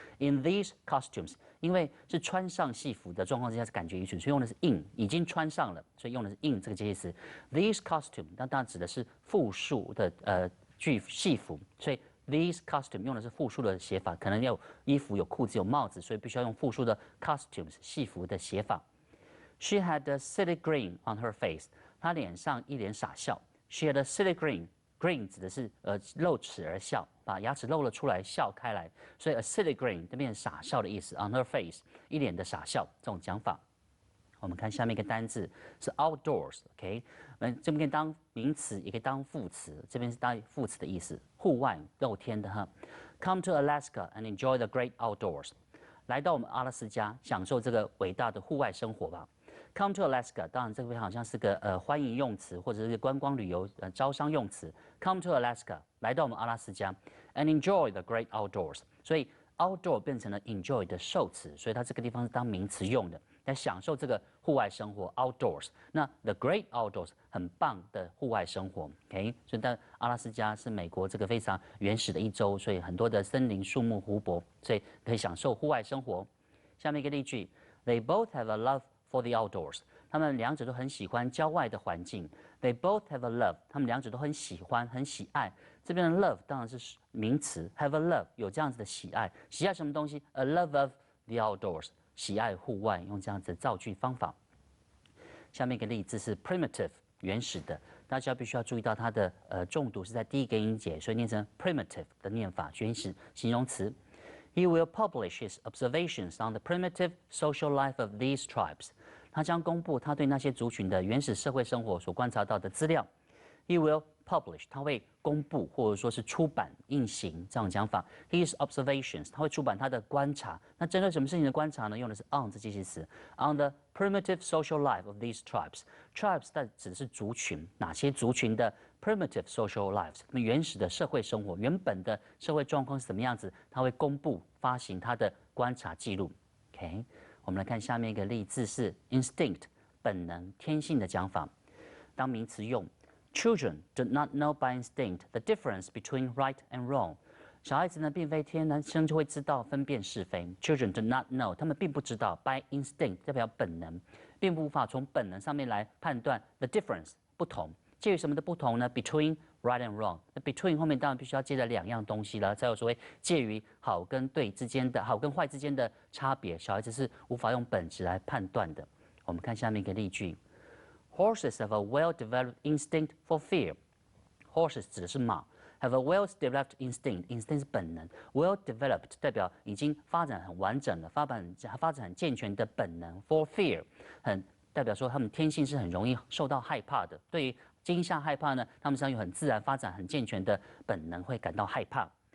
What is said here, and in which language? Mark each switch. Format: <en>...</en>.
<en>In these costumes，</en> <zh>因为是穿上戏服的状况之下是感觉愚蠢，所以用的是 in， 已经穿上了，所以用的是 in 这个介词。 These costume， 那当然指的是复数的戏服，所以 these costume 用的是复数的写法，可能有衣服、有裤子、有帽子，所以必须要用复数的 costumes 戏服的写法。</zh> <en>She had a silly grin on her face，</en> <zh>她脸上一脸傻笑。 She had a silly grin。Grin 指的是露齿而笑，把牙齿露了出来，笑开来，所以 a silly grin 就变成傻笑的意思。 On her face， 一脸的傻笑这种讲法。我们看下面一个单字是 outdoors，OK， 这边可以当名词，也可以当副词，这边是当副词的意思，户外露天的哈。</zh> <en>Come to Alaska and enjoy the great outdoors，</en> <zh>来到我们阿拉斯加，享受这个伟大的户外生活吧。 Come to Alaska， 当然这个好像是个欢迎用词或者是观光旅游招商用词。</zh> <en>Come to Alaska，</en> <zh>来到我们阿拉斯加</zh> <en>，and enjoy the great outdoors。</en> <zh>所以 outdoor 变成了 enjoy 的受词，所以它这个地方是当名词用的，来享受这个户外生活 outdoors。那 the great outdoors 很棒的户外生活 ，OK。所以但阿拉斯加是美国这个非常原始的一州，所以很多的森林、树木、湖泊，所以可以享受户外生活。下面一个例句 ：</zh> <en>They both have a love for the outdoors，</en> <zh>他们两者都很喜欢郊外的环境。 They both have a love， 他们两者都很喜欢、很喜爱。这边的 love 当然是名词 ，have a love 有这样子的喜爱，喜爱什么东西 ？</zh> <en>A love of the outdoors，</en> <zh>喜爱户外，用这样子的造句方法。下面一个例字是 primitive， 原始的，大家必须要注意到它的重读是在第一个音节，所以念成 primitive 的念法，原始形容词。</zh> <en>He will publish his observations on the primitive social life of these tribes。</en> <zh>他将公布他对那些族群的原始社会生活所观察到的资料。 He will publish， 他会公布或者说是出版、印行这样讲法。 His observations， 他会出版他的观察。那针对什么事情的观察呢？用的是 on 这介系词。</zh> <en>On the primitive social life of these tribes。</en> <zh>Tribes 指的是族群，哪些族群的 primitive social lives， 那么原始的社会生活，原本的社会状况是怎么样子？他会公布发行他的观察记录。 OK， 我们来看下面一个例字是 instinct， 本能、天性的讲法，当名词用。</zh> <en>Children do not know by instinct the difference between right and wrong。</en> <zh>小孩子呢，并非天生就会知道分辨是非。</zh> <en>Children do not know，</en> <zh>他们并不知道 by instinct 代表本能，并无法从本能上面来判断 the difference 不同。介于什么的不同呢 ？</zh> <en>Between right and wrong。</en> <zh>那 between 后面当然必须要接着2样东西了，才有所谓介于好跟对之间的好跟坏之间的差别。小孩子是无法用本质来判断的。我们看下面一个例句 ：</zh> <en>Horses have a well-developed instinct for fear。</en> <zh>Horses 指的是马。</zh> <en>Have a well-developed instinct，</en> <zh>instinct 是本能 ，well-developed 代表已经发展很完整了，发展很健全的本能。 For fear， 代表说他们天性是很容易受到害怕的。对于惊吓、害怕呢，他们实际上有很自然发展、很健全的本能，会感到害怕。</zh>